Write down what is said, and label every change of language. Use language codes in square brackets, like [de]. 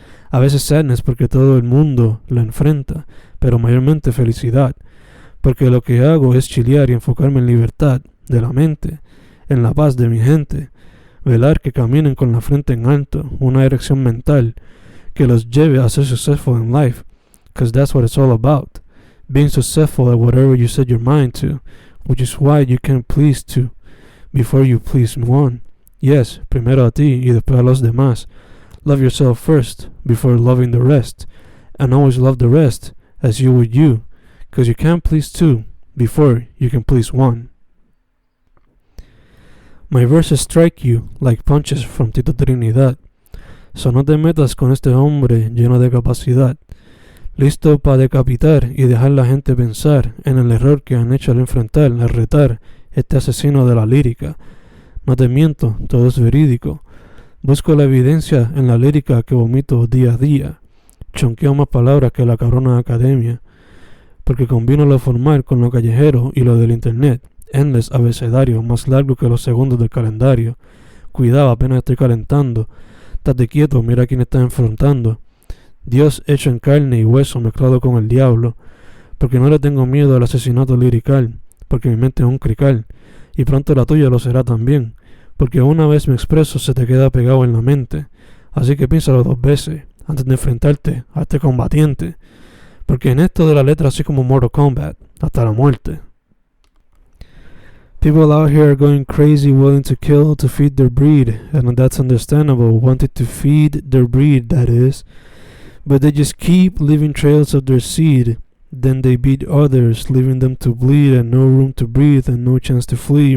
[es] A veces sadness porque todo el mundo la enfrenta, pero mayormente felicidad, porque lo que hago es chilear y enfocarme en libertad de la mente, en la paz de mi gente, velar que caminen con la frente en alto, una dirección mental que los lleve a ser [en] successful in life, because that's what it's all about, being successful at whatever you set your mind to, which is why you can't please two before you please one. [es] Yes, primero a ti y después a los demás. [en] Love yourself first before loving the rest, and always love the rest as you would you, because you can't please two before you can please one. My verses strike you like punches from Tito Trinidad, [es] so no te metas con este hombre lleno de capacidad, listo para decapitar y dejar la gente pensar en el error que han hecho al enfrentar, al retar este asesino de la lírica. No te miento, todo es verídico. Busco la evidencia en la lírica que vomito día a día. Chonqueo más palabras que la cabrona academia, porque combino lo formal con lo callejero y lo del internet. Endless abecedario, más largo que los segundos del calendario. Cuidado, apenas estoy calentando. Estate quieto, mira quién está enfrentando. Dios hecho en carne y hueso mezclado con el diablo, porque no le tengo miedo al asesinato lirical, porque mi mente es un crical, y pronto la tuya lo será también, porque una vez me expreso se te queda pegado en la mente, así que piénsalo 2 veces antes de enfrentarte a este combatiente, porque en esto de la letra así como Mortal Kombat, hasta la muerte. [en] People out here are going crazy, willing to kill to feed their breed, and that's understandable, wanting to feed their breed, that is, but they just keep leaving trails of their seed. Then they beat others, leaving them to bleed and no room to breathe and no chance to flee.